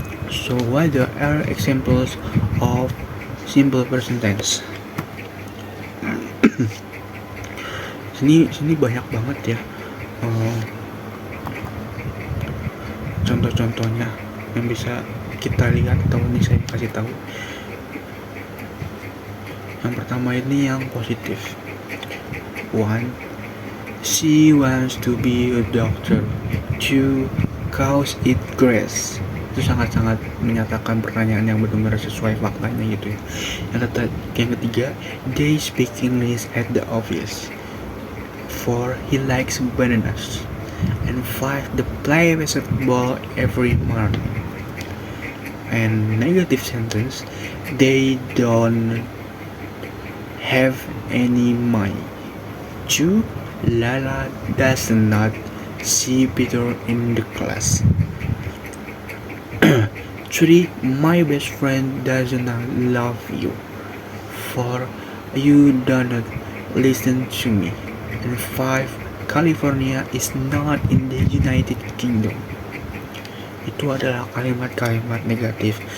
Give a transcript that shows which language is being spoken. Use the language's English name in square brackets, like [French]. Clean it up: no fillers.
[English] So what are examples of simple present tense? [Indonesian] Sini banyak banget ya contoh-contohnya yang bisa kita lihat atau ini saya kasih tahu. Yang pertama ini yang positif. 1. [English] She wants to be a doctor. 2. Cause it grass. [Indonesian] Itu sangat-sangat menyatakan pertanyaan yang benar-benar sesuai faktanya gitu ya. Yang ketiga, [English] they speak English at the office. 4. He likes bananas. And 5. They play basketball every month. And negative sentence, they don't have any money. 2. Lala does not see Peter in the class. 3. My best friend does not love you. 4. You do not listen to me. And 5. California is not in the United Kingdom. [Indonesian] Itu adalah kalimat-kalimat negatif.